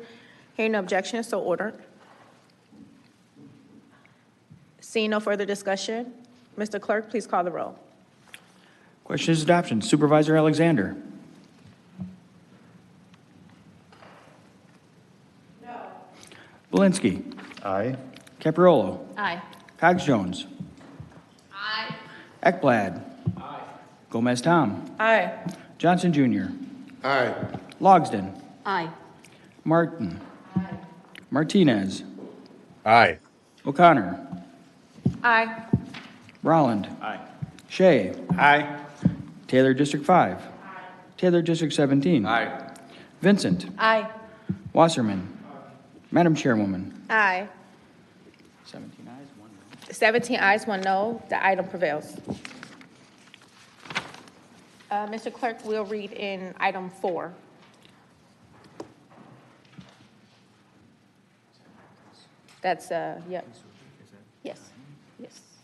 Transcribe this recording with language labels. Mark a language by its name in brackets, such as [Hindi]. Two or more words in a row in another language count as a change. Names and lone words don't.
[English] Hearing no objection, so ordered. Seeing no further discussion, Mr. Clerk, please call the roll. Question is adoption. Supervisor Alexander. No. Belinsky. Aye. Capriolo. Aye. Cogs Jones. Aye. Ekblad. Aye. Gomez Tom. Aye. Johnson Jr. Aye. Logsden. Aye. Martin. Martinez. Aye. O'Connor. Aye. Rowland. Aye. Shea. Aye. Taylor District 5. Taylor District 17. Aye. Vincent. Aye. Wasserman. Madam Chairwoman. Aye. 17 ayes, 1 no. 17 ayes, 1 no. The item prevails. Mr. Clerk, we'll read in item 4. That's, yep. Yes, yes.